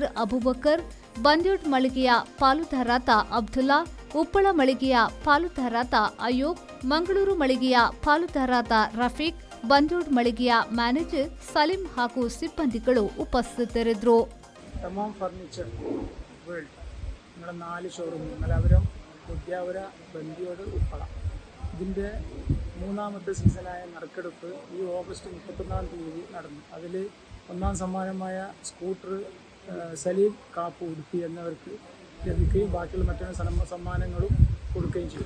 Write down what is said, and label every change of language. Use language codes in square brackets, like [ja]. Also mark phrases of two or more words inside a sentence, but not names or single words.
[kn] ಅಬುಬಕರ್, ಬಂದ್ಯೋಡ್ ಮಳಿಗೆಯ ಪಾಲುದಾರಾದ ಅಬ್ದುಲ್ಲಾ, ಉಪ್ಪಳ ಮಳಿಗೆಯ ಪಾಲುದಾರಾದ ಅಯೋಬ್, ಮಂಗಳೂರು ಮಳಿಗೆಯ ಪಾಲುದಾರಾದ ರಫೀಕ್, ಬಂದ್ಯೋಡ್ ಮಳಿಗೆಯ ಮ್ಯಾನೇಜರ್ ಸಲೀಂ ಹಾಗೂ ಸಿಬ್ಬಂದಿಗಳು ಉಪಸ್ಥಿತರಿದ್ದರು. [ml] തമാം ഫർണിച്ചർ വേൾഡ് നമ്മുടെ 4 ഷോറൂം മലപ്പുറം, ഉദ്യാവര, ബന്ദിയോട്, ഉപ്പള. ഇതിൻ്റെ 3ാമത്തെ സീസണായ നറുക്കെടുപ്പ് ഈ ഓഗസ്റ്റ് 31-ാം തീയതി നടന്നു. അതിൽ 1ാം സമ്മാനമായ സ്കൂട്ടർ സലീം കാപ്പു ഉടുപ്പി എന്നവർക്ക് ലഭിക്കുകയും ബാക്കിയുള്ള മറ്റു സമ്മാനങ്ങളും കൊടുക്കുകയും ചെയ്തു.